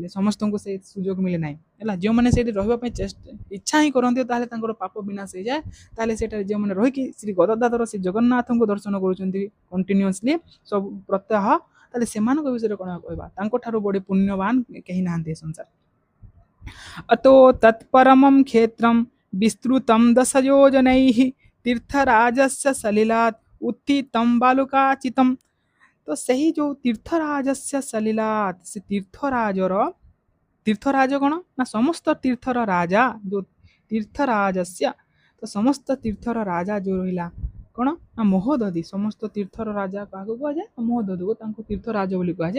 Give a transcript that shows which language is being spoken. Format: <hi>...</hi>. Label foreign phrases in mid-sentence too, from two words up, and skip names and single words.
<or>ସମସ୍ତଙ୍କୁ ସେ ସୁଯୋଗ ମିଳେ ନାହିଁ ହେଲା। ଯେଉଁମାନେ ସେଇଠି ରହିବା ପାଇଁ ଇଚ୍ଛା ହିଁ କରନ୍ତି ତାହେଲେ ତାଙ୍କର ପାପ ବିନାଶ ହେଇଯାଏ। ତାହେଲେ ସେଠାରେ ଯେଉଁମାନେ ରହିକି ଶ୍ରୀ ଗଦାଧର ଶ୍ରୀ ଜଗନ୍ନାଥଙ୍କୁ ଦର୍ଶନ କରୁଛନ୍ତି କଣ୍ଟିନ୍ୟୁଅସଲି ସବୁ ପ୍ରତ୍ୟହ, ତାହେଲେ ସେମାନଙ୍କ ବିଷୟରେ କ'ଣ କହିବା? ତାଙ୍କଠାରୁ ବଡ଼ି ପୁଣ୍ୟବାନ କେହି ନାହାନ୍ତି ଏ ସଂସାର।</or> <sa>अतो तत्परमं क्षेत्रं विस्तृतं दशयोजनैः तीर्थराजस्य सलिलात् उत्थितं बालुकाचितं।</sa> <or>तो ସେହି ଯେଉଁ</or> <sa>ତୀର୍ଥରାଜस्य ସଲିଲାତ୍,</sa> <or>ସେ ତୀର୍ଥରାଜର, ତୀର୍ଥରାଜ କ'ଣ ନା ସମସ୍ତ ତୀର୍ଥର ରାଜା, ଯେଉଁ ତୀର୍ଥରାଜସ୍ୟ, ତ ସମସ୍ତ ତୀର୍ଥର ରାଜା ଯେଉଁ ରହିଲା କ'ଣ ନା ମହୋଦଧି। ସମସ୍ତ ତୀର୍ଥର ରାଜା କାହାକୁ କୁହାଯାଏ? ମହୋଦଧିକୁ ତାଙ୍କୁ ତୀର୍ଥରାଜ ବୋଲି କୁହାଯାଏ।</or>